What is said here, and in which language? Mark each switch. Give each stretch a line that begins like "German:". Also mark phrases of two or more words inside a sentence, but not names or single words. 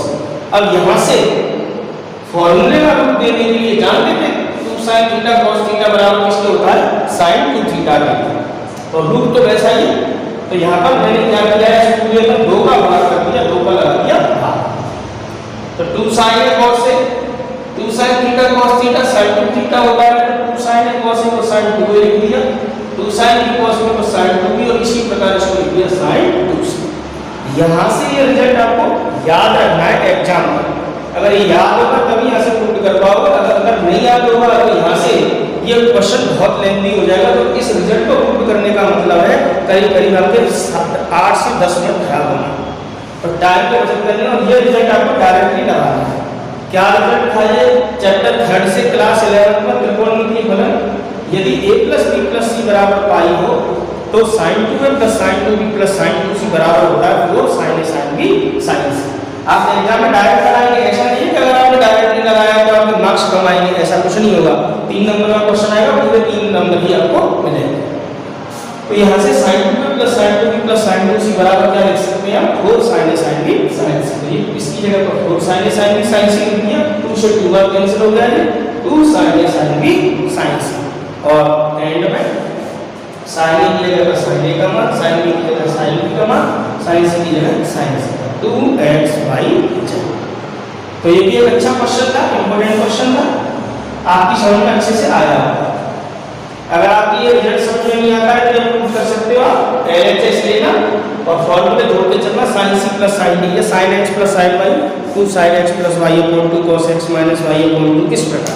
Hindi: अब यहाँ से फॉर्मूले का रूप देने के लिए जानते थे
English: 2 sin theta cos theta
Hindi: बराबर किसके होता है,
English: sin 2 theta
Hindi: का। तो रूप तो वैसा ही। तो यहाँ पर मैंने क्या किया है, इस पूरे में 2 का भाग कर दिया, 2 का लगा दिया भाग। तो
English: 2 sin a cos a, 2 sin theta cos theta sin 2 theta
Hindi: होता है, तो
English: 2 sin a cos a
Hindi: को
English: sin 2a
Hindi: लिख दिया,
English: 2 sin b cos b
Hindi: को
English: sin 2b,
Hindi: और इसी प्रकार इसको लिख दिया
English: sin 2c।
Hindi: यहाँ से ये रिजल्ट आपको याद रखना है एग्जाम में। अगर ये याद होगा तभी यहाँ से प्रूव कर पाओगे, अगर नहीं याद होगा तो यहाँ से ये क्वेश्चन बहुत लेंथी हो जाएगा। तो इस रिजल्ट को प्रूव करने का मतलब है करीब करीब आपके 8 से 10 मिनट खराब होना, और टाइम को बचत करना। और ये रिजल्ट आपको डायरेक्टली लगाना है। क्या रिजल्ट था ये, चैप्टर 3 से क्लास 11 में त्रिकोणमितीय फलन। यदि a + b + c बराबर पाई हो तो sin 2a + sin 2b + sin 2c बराबर होता है 4 sin a sin b sin c। आप एग्जाम में डायरेक्ट लगाएंगे, ऐसा नहीं है कि अगर आपने डायरेक्ट नहीं लगाया तो आपके मार्क्स कम आएंगे, ऐसा कुछ नहीं होगा। 3 नंबर का क्वेश्चन आएगा, पूरे 3 नंबर ही आपको मिलेंगे। तो यहाँ से sin 2a + sin 2b + sin 2c बराबर क्या लिख सकते हैं आप,
English: 4 sin a sin b sin c।
Hindi: तो ये इसकी जगह पर
English: 4 sin a sin b sin c
Hindi: लिख दिया, 2 से 2 बार कैंसिल हो जाएगा,
English: 2 sin a sin b sin c।
Hindi: और एंड में sin a की जगह sin a का मान, sin b की जगह sin b का मान, sin c की जगह sin c, 2x/z। तो ये भी एक अच्छा क्वेश्चन था, इंपॉर्टेंट क्वेश्चन था, आपकी समझ में अच्छे से आया होगा। अगर आपकी ये रिजल्ट समझ में नहीं आता है तो ये प्रूव कर सकते हो आप, LHS लेना और फॉर्मूले जोड़ते चलना,
English: sin c + sin d या sin x + sin y, 2 sin x + y / 2 cos x - y / 2
Hindi: किस प्रकार।